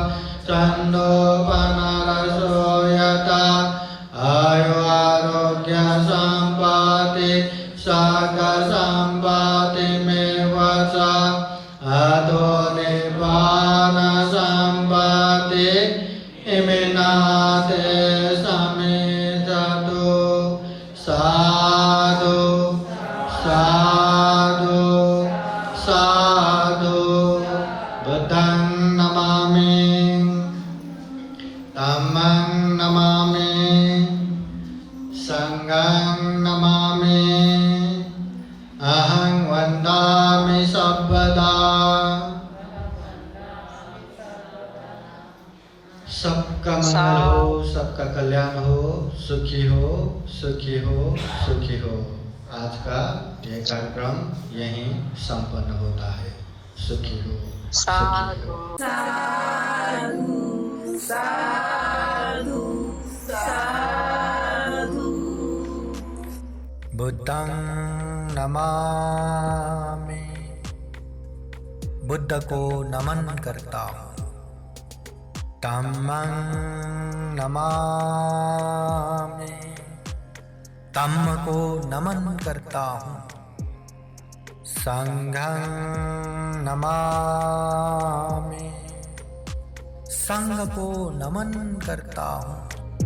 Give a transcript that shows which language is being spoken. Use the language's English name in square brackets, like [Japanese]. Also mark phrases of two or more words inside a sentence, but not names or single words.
[Pali] चन्दोपनरसो यथा आयु आरोग्य सम्पत्ति सर्ग सम्पत्ति मेव च अधो निब्बान सम्पत्ति इमिनाते समेजतु। साधु साधु साधु। बुद्धं नमामि, धम्मं नमामि, संघं नमामि, अहं वन्दामि सर्वदा। [Hindi] सबका मंगल हो, सबका कल्याण हो, सुखी हो, सुखी हो, सुखी हो। आज का यह कार्यक्रम यहीं संपन्न होता है। सुखी हो, सुखी हो। [Pali] बुद्धं नमामि, [Hindi] बुद्ध को नमन करता हूँ। [Pali] धम्मं नमामि, [Hindi] धम्म को नमन करता हूँ। [Pali] संघं नमामि, [Hindi] संघ को नमन करता हूँ।